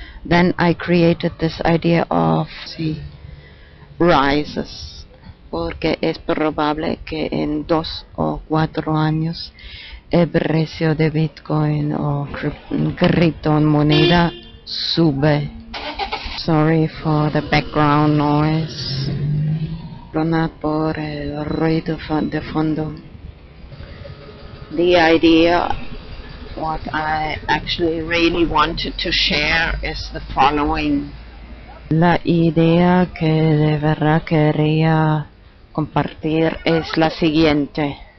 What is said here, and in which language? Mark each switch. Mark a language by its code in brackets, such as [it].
[en] Then I created this idea of rises, [es] porque es probable que en 2 o 4 años el precio de Bitcoin o criptomoneda sube. [en] Sorry for the background noise. [es] Perdonad por el ruido de fondo. [en] The idea, what I actually really wanted to share is the following. [es] La idea que de verdad quería compartir es la siguiente.